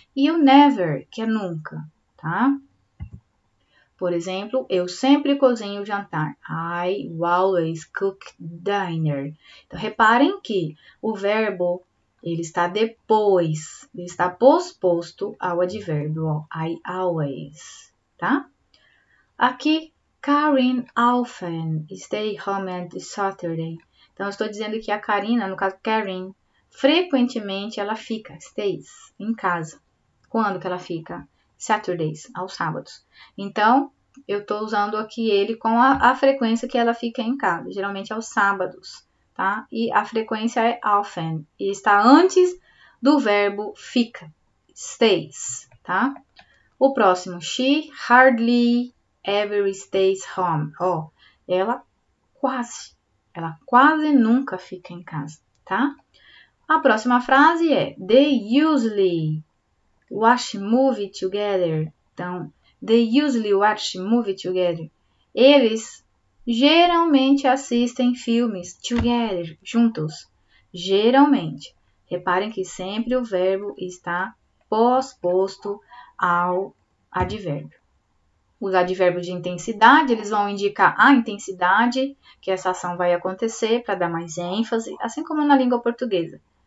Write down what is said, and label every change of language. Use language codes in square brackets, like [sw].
[pt] E o never, que é nunca, tá? Por exemplo, eu sempre cozinho o jantar. [en] I always cook dinner. [pt] Então, reparem que o verbo, ele está depois, ele está posposto ao advérbio, ó, [en] I always, [pt] tá? Aqui, [en] Karen often stay home on Saturday. [pt] Então, eu estou dizendo que a Karina, no caso Karen, frequentemente ela fica, stays, em casa. Quando que ela fica? Saturdays, aos sábados. Então, eu estou usando aqui ele com a frequência que ela fica em casa, geralmente aos sábados, tá? E a frequência é often, e está antes do verbo fica, stays, tá? O próximo, [en] she hardly ever stays home. [pt] Ó, ela quase nunca fica em casa, tá? A próxima frase é, [en] they usually watch movie together. [pt] Então, [en] They usually watch movie together. [pt] Eles geralmente assistem filmes together, juntos. Geralmente. Reparem que sempre o verbo está posposto ao advérbio. Os advérbios de intensidade, eles vão indicar a intensidade que essa ação vai acontecer para dar mais ênfase, assim como na língua portuguesa.